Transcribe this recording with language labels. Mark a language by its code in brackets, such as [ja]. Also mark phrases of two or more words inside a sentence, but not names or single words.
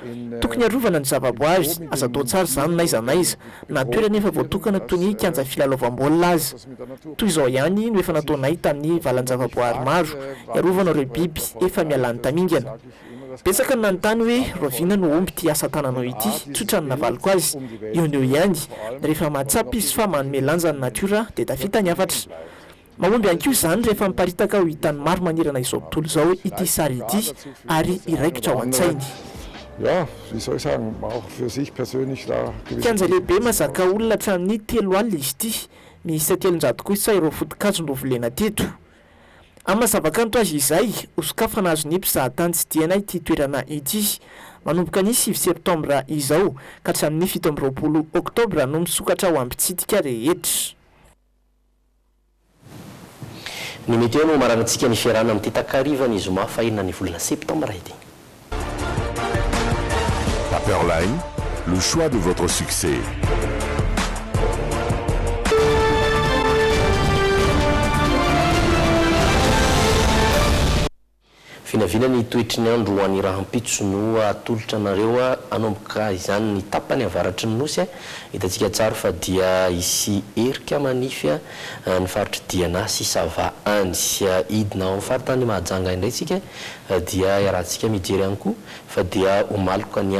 [mg] tokony arovana ny zavaboaary aza atao tsara izany naiza naiza na toerana efa voatokana toy ny kianja filalaovam-baolina azy toy izao ihany no efa nataonay tamin'ny valan-javaboary maro iarovana ireo biby efa mialany tamingana betsaka ny nanontany hoe rovina no omby ty asa tananao ity tsotra ny navaliko azy eo ny eo ihany rehefa mahatsapy izy fa manome lanja ny natiora dia tafita ny afatra mahomby ihany koa izany rehefa miparitaka ho hitany maro manirana izao tontolo izao ity sary ity ary iraikitra ao an-tsainy [de] Ja, wie soll ich sagen, auch für sich persönlich da [mg] kianja lehibe mazaka olona hatramin'ny 3 alina izy ity misy 700 kosa ireo foto-kazo volena teto amin'ny mazavakanto azy izay osokafana azon'ny mpizahatany tsy diana ity toerana ity manomboka ny 9 septambra izao ka hatramin'ny 17 oktobra no misokatra ao am-pitsidika rehetra ny météo no maranantsika ny fiarahana amin'ity takariva ny zoma fahinana ny volana septambra ity. [fr] Paperline, le choix de votre succès. [mg] Vinavina ny toetry ny andro ho an'ny rahampitso no atolotra anareo anomboka izany ny tapany avaratry ny nosy hitantsika tsara fa dia isy erika manify ny faritry diana sy sava any idina ao amin'ny faritany mahajanga indray tsika dia iarahantsika mijery ihany koa fa dia homaloka ny